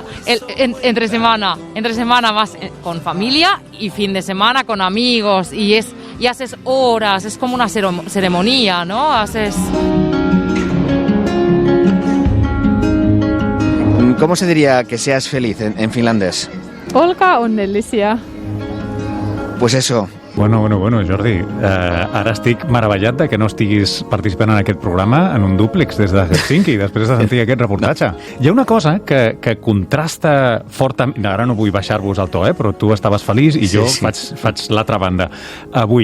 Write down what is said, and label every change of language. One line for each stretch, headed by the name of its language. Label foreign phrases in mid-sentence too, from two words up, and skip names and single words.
Spanish: Entre semana vas con familia y fin de semana con amigos y haces horas, es como una ceremonia, ¿no? ¿Cómo se diría que seas feliz en finlandés?
Finnish: Olka onnellisia.
Spanish: Pues eso.
Catalan: Bueno, Jordi, ara estic meravellat de que no estiguis participant en aquest programa en un dúplex des de Helsinki després de sentir aquest reportatge. Hi ha una cosa que contrasta fortament... Ara no vull baixar-vos el to, però tu estaves feliç i jo faig l'altra banda avui.